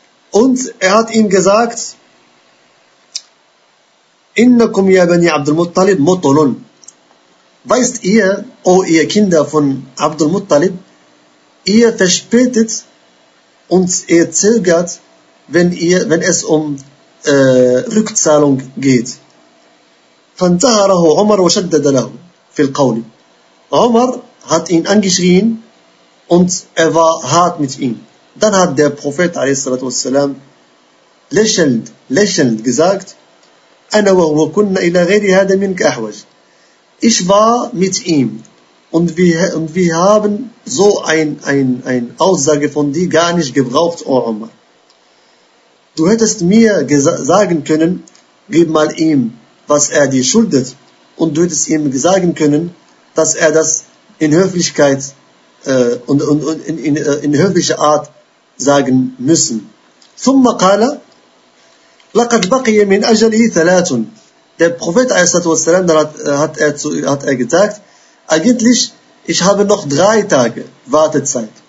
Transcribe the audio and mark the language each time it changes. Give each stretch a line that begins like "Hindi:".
German: Und er hat ihm gesagt,
Arabic: Innakum ya bani Abdul Muttalib mutulun.
German: Weißt ihr, o ihr Kinder von Abdul Muttalib, ihr verspätet und ihr zögert, wenn es um Rückzahlung geht.
Arabic: فانتهره عمر وشدد له في القول.
German: عمر hat ihn angeschrien und er war hart mit ihm. Dann hat der Prophet
Arabic: عليه الصلاة
German: lächelnd gesagt,
Arabic: أنا وهو كنا إلى غير هذا منك أحوج.
German: Ich war mit ihm. Und wir haben so ein Aussage von dir gar nicht gebraucht, O Omar. Du hättest mir sagen können, gib mal ihm, was er dir schuldet. Und du hättest ihm sagen können, dass er das in Höflichkeit und in höflicher Art sagen müssen.
Arabic: ثم قال لقد بقي من أجله ثلاث.
German: Der Prophet a.s. hat er gesagt, eigentlich, ich habe noch 3 Tage Wartezeit.